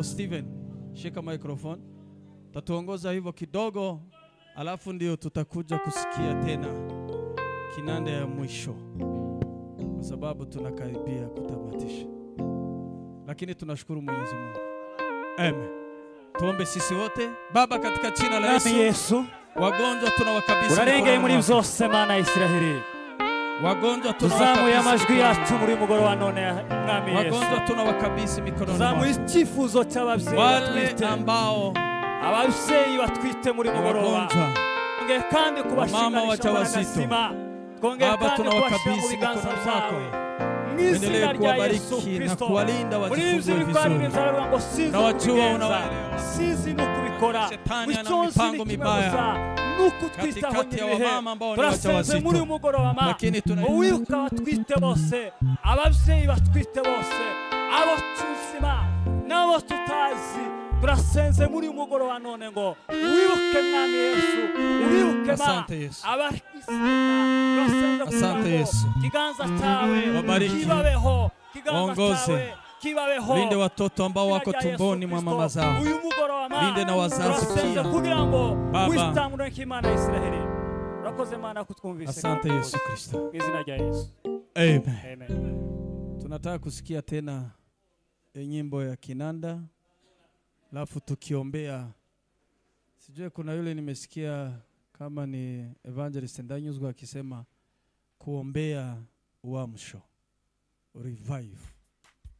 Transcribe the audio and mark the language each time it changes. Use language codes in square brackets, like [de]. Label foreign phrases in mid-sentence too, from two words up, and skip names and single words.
[sw] Steven, shika microphone. Tatuongoza hivyo kidogo, alafu ndio tutakuja kusikia tena kinanda ya mwisho, kwa sababu tunakaribia kutamatisha. Lakini tunashukuru Mwenyezi Mungu. Amen. Tuombe sisi wote. Baba, katika jina la Yesu, wagonjwa tunawakabidhi. [rw] Urarengeye muri byose Mana Israeli. [sw] Wagonjwa [rw] tuzamuye amajwi yacu muri mugoroba none Mwami Yesu. [sw] Wagonjwa tunawakabidhi mikononi mwako. [rw] Tuzamuye icyifuzo cy'ababyeyi [sw] wale ambao [rw] ababyeyi batwite muri mugoroba. Nge kandi kubashinganisha wajawazito. [sw] Baba, tunawakabidhi mikononi mwako. Endelee kuwabariki na kuwalinda wajifungue vizuri. Na wajua unawaelewa. Sisi nukubikora. Shetani ana mipango mibaya katikati ya wamama ambao ni wajawazito. Lakini [rw] uwibuka batwite bose, ababyeyi batwite bose, abo tuzima n'abo tutazi, turasenze muri mugoroba none ngo wibuke Mwami Yesu, wibuke [sw] Asante Yesu. [rw] Kiganza cyawe [sw] wabariki, [rw] kibabeho, kiganza cyawe kibabeho. [sw] Linde watoto ambao wako tumboni mwa mama zao. Linde na wazazi pia. [rw] Kugira ngo [sw] Baba, [rw] wistamure k'Imana Israeli. Urakoze Mana kutwumvise. [sw] Asante Yesu Kristo. [rw] Izina rya Yesu. Amen. Amen. [sw] Tunataka kusikia tena nyimbo ya kinanda, alafu tukiombea. Sijui kuna yule nimesikia kama ni evangelist Ndanyuzwa akisema kuombea uamsho, revive.